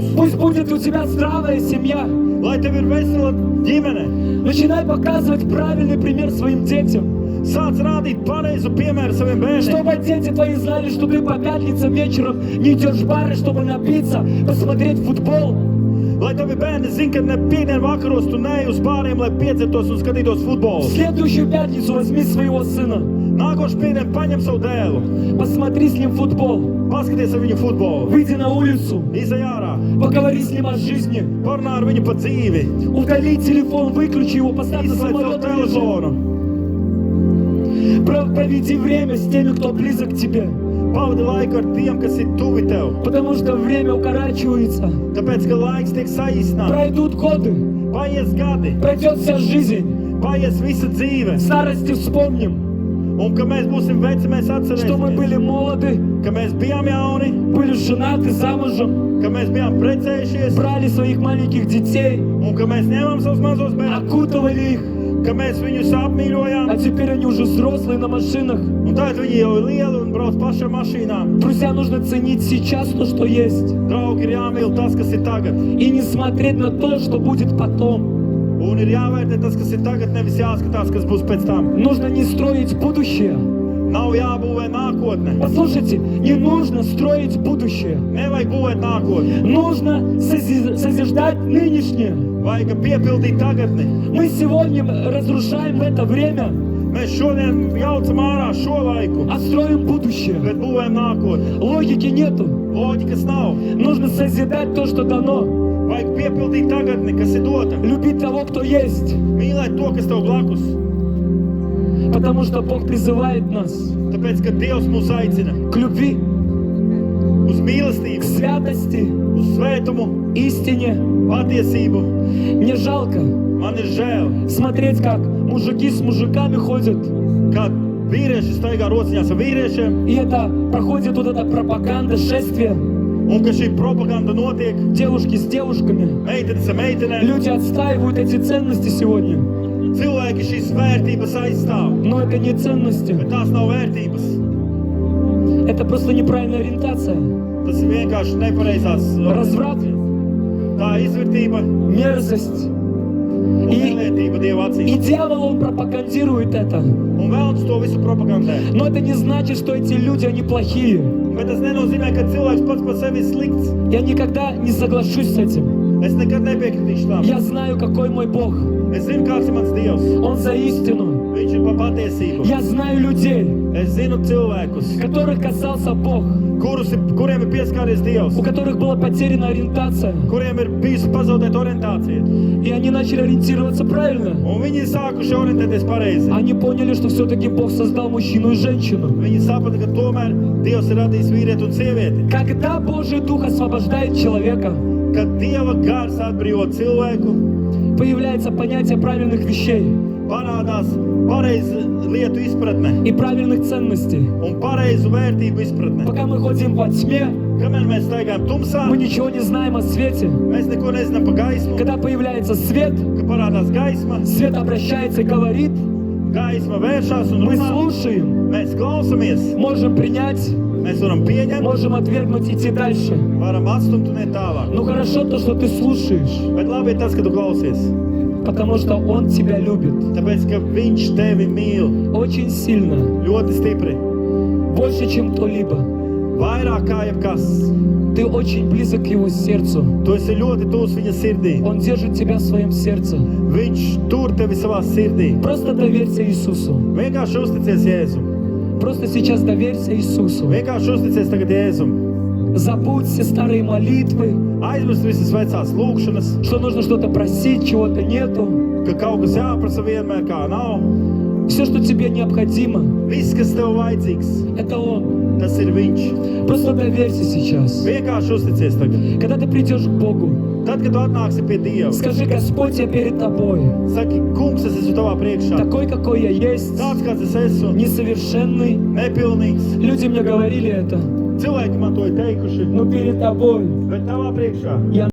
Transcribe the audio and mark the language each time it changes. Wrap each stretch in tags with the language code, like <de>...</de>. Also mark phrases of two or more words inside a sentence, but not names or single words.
<ru>Пусть будет у тебя здравая семья.</ru> <lv>Lai tev ir vesela ģimene.</lv> <ru>Начинай показывать правильный пример своим детям.</ru> <lv>Sāc rādīt pareizu piemēru saviem bērniem.</lv> <ru>Чтобы дети твои знали, что ты по пятницам вечером не идешь в бары, чтобы напиться, посмотреть футбол.</ru> <lv>Lai tavi bērni zina, ka ne piekdien vakaros tu neej uz bāriem, lai piedzertos un skatītos</lv> <ru>В</ru> <lv>futbolu.</lv> <ru>следующую пятницу возьми своего сына.</ru> <lv>Nākošu piekdien paņem savu dēlu.</lv> <ru>Посмотри с ним футбол.</ru> <lv>Paskaties ar viņu futbolu.</lv> <ru>Выйди на улицу.</ru> <lv>Izej ārā.</lv> <ru>Поговори с ним о жизни.</ru> <lv>Parunā ar viņu par dzīvi.</lv> <ru>Удали телефон, выключи его, поставь на</ru> <lv>Izslēdz savu</lv> <ru>самолет и лежи.</ru> <lv>telefonu.</lv> <ru>Проведи время с теми, кто близок к тебе.</ru> <lv>Pavadi laiku ar tiem, kas ir tuvi tev.</lv> <ru>Потому что время укорачивается.</ru> <lv>Tāpēc, ka laiks tiek saīsināts.</lv> <ru>Пройдут годы.</ru> <lv>Paies gadi,</lv> <ru>Пройдет вся жизнь.</ru> <lv>paies visa dzīve.</lv> <ru>В старости вспомним,</ru> <lv>Un, kad mēs būsim veci, mēs</lv> <ru>что мы</ru> <lv>atcerēsimies,</lv> <ru>были молоды,</ru> <lv>ka mēs bijām jauni,</lv> <ru>были женаты, замужем,</ru> <lv>ka mēs bijām precējušies,</lv> <ru>брали своих маленьких детей,</ru> <lv>un ka mēs ņēmām savus mazos bērnus,</lv> <ru>окутывали их,</ru> <lv>ka mēs viņus apmīļojām,</lv> <ru>а теперь они уже взрослые на машинах.</ru> <lv>un tagad viņi jau ir lieli un brauc pašām mašīnām.</lv> <ru>Друзья, нужно ценить сейчас то, что есть,</ru> <lv>Draugi, ir jāmīl tas, kas ir tagad,</lv> <ru>и не смотреть на то, что будет потом.</ru> <lv>un ir jāvērtē tas, kas ir tagad, nevis jāskatās, kas būs pēc tam.</lv> <ru>Нужно не строить будущее.</ru> <lv>Nav jābūvē nākotne,</lv> <ru>Послушайте, не нужно строить будущее.</ru> <lv>nevajag būvēt nākotni,</lv> <ru>Нужно созидать нынешнее.</ru> <lv>vajag piepildīt tagadni.</lv> <ru>Мы сегодня разрушаем в это время,</ru> <lv>Mēs šodien jaucam ārā šo laiku,</lv> <ru>а строим будущее.</ru> <lv>bet būvējam nākotni.</lv> <ru>Логики нету.</ru> <lv>Loģikas nav.</lv> <ru>Нужно созидать то, что дано.</ru> <lv>Vajag piepildīt tagadni, kas ir dota.</lv> <ru>Любить того, кто есть.</ru> <lv>Mīlēt to, kas tev blakus.</lv> <ru>Потому что Бог призывает нас</ru> <lv>Tāpēc, ka Dievs mūs aicina</lv> <ru>к любви,</ru> <lv>uz</lv> <ru>к</ru> <lv>mīlestību,</lv> <ru>святости,</ru> <lv>uz svētumu,</lv> <ru>истине.</ru> <lv>patiesību.</lv> <ru>Мне жалко</ru> <lv>Man ir žēl,</lv> <ru>смотреть, как мужики с мужиками ходят.</ru> <lv>kad vīrieši staigā rociņās ar vīriešiem,</lv> <ru>И это проходит вот эта пропаганда, шествие.</ru> <lv>un ka šī propaganda notiek</lv> <ru>Девушки с девушками.</ru> <lv>meitenes ar meitenēm.</lv> <ru>Люди отстаивают эти ценности сегодня.</ru> <lv>Cilvēki šīs vērtības aizstāv,</lv> <ru>Но это не ценности.</ru> <lv>bet tās nav vērtības.</lv> <ru>Это просто неправильная ориентация.</ru> <lv>Tas ir vienkārši nepareizās.</lv> <ru>Разврат,</ru> <lv>Tā izvērtība</lv> <ru>мерзость.</ru> <lv>un nelietība Dieva</lv> <ru>И</ru> <lv>acīs.</lv> <ru>дьявол, он пропагандирует это.</ru> <lv>Un vēlams to visu propagandē.</lv> <ru>Но это не значит, что эти люди, они плохие.</ru> <lv>Bet tas nenozīmē, ka cilvēks pats par sevi ir slikts.</lv> <ru>Я никогда не соглашусь с этим.</ru> <lv>Es nekad nepiekritīšu tam.</lv> <ru>Я знаю, какой мой Бог.</ru> <lv>Es zinu, kāds ir mans Dievs.</lv> <ru>Он за истину.</ru> <lv>Viņš ir pa patiesību.</lv> <ru>Я знаю людей,</ru> <lv>Es zinu cilvēkus,</lv> <ru>которых касался Бог,</ru> <lv>kuriem ir pieskāries Dievs,</lv> <ru>у которых была потеряна ориентация.</ru> <lv>kuriem ir bijusi pazaudēta orientācija.</lv> <ru>И они начали ориентироваться правильно.</ru> <lv>Un viņi ir sākuši orientēties pareizi.</lv> <ru>Они поняли, что все-таки Бог создал мужчину и женщину.</ru> <lv>Viņi saprata, ka tomēr Dievs ir radījis vīrieti un sievieti.</lv> <ru>Когда Божий Дух освобождает человека,</ru> <lv>Kad Dieva gars atbrīvo cilvēku,</lv> <ru>появляется понятие правильных вещей</ru> <lv>parādās pareizu lietu izpratne</lv> <ru>и правильных ценностей.</ru> <lv>un pareizu vērtību izpratne.</lv> <ru>Пока мы ходим во тьме,</ru> <lv>Kamēr mēs staigājam tumsā,</lv> <ru>мы ничего не знаем о свете.</ru> <lv>mēs neko nezinām par gaismu.</lv> <ru>Когда появляется свет,</ru> <lv>Kad parādās gaisma,</lv> <ru>свет обращается и говорит,</ru> <lv>gaisma vēršās un</lv> <ru>мы</ru> <lv>runā.</lv> <ru>слушаем,</ru> <lv>Mēs klausamies,</lv> <ru>можем принять,</ru> <lv>mēs varam pieņemt,</lv> <ru>можем отвергнуть, идти дальше.</ru> <lv>varam atstumt un iet tālāk.</lv> <ru>Ну хорошо то, что ты слушаешь,</ru> <lv>Bet labi ir tas, ka tu klausies.</lv> <ru>потому что Он тебя любит</ru> <lv>Tāpēc, ka viņš tevi mīl</lv> <ru>очень сильно,</ru> <lv>ļoti stipri.</lv> <ru>больше, чем кто-либо.</ru> <lv>Vairāk kā jebkas.</lv> <ru>Ты очень близок к Его сердцу.</ru> <lv>Tu esi ļoti tūs viņa sirdī.</lv> <ru>Он держит тебя в своем сердце.</ru> <lv>Viņš tur tevi savā sirdī.</lv> <ru>Просто доверься Иисусу.</ru> <lv>Vienkārši uzticies Jēzum.</lv> <ru>Просто сейчас доверься Иисусу.</ru> <lv>Vienkārši uzticies tagad Jēzum.</lv> <ru>Забудь все старые молитвы,</ru> <lv>Aizmirst visas vecās lūkšanas,</lv> <ru>что нужно что-то просить, чего-то нету.</ru> <lv>ka kaut kas jāprasa vienmēr kā nav.</lv> <ru>Все, что тебе необходимо,</ru> <lv>Viss, kas tev vajadzīgs,</lv> <ru>это Он.</ru> <lv>tas ir Viņš.</lv> <ru>Просто доверься сейчас.</ru> <lv>Vienkārši uzticies tagad.</lv> <ru>Когда ты придешь к Богу,</ru> <lv>Tad, kad tu atnāksi pie Dieva,</lv> <ru>скажи: Господь, я перед Тобой,</ru> <lv>saki, kungs, es esmu tavā priekšā.</lv> <ru>такой, какой я есть,</ru> <lv>Tāds, kāds es esmu,</lv> <ru>несовершенный.</ru> <lv>nepilnīgs.</lv> <ru>Люди мне говорили это,</ru> <lv>Cilvēki man to ir teikuši,</lv> <ru>но перед Тобой</ru> <lv>bet tavā priekšā</lv> <ru>я</ru>